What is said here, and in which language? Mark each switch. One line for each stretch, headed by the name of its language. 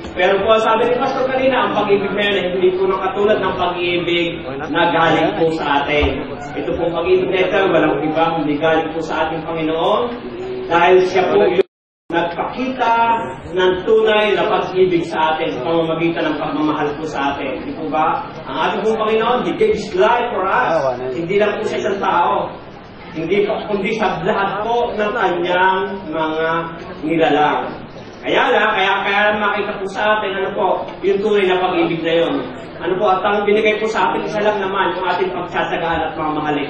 Filipino: Pero po sabi ni Pastor kanina, ang pag-ibig na yun ay hindi po katulad ng pag-ibig na galing po sa atin. Ito pong pag-ibig na ito, walang iba kundi galing po sa ating Panginoon. Dahil siya po yung nagpakita ng tunay na pag-ibig sa atin sa pamamagitan ng pagmamahal po sa atin. Hindi po ba? Ang ating pong Panginoon,
English: He gave His life for us.
Filipino: Hindi lang po sa isang tao. Hindi po, kundi sa lahat po ng kanyang mga nilalang. Kaya makita po sa atin, ano po, yung tunay na pag-ibig na yun. Ano po, at ang binigay po sa atin, isa lang naman, yung ating pagtsatsagaan at mamahalin.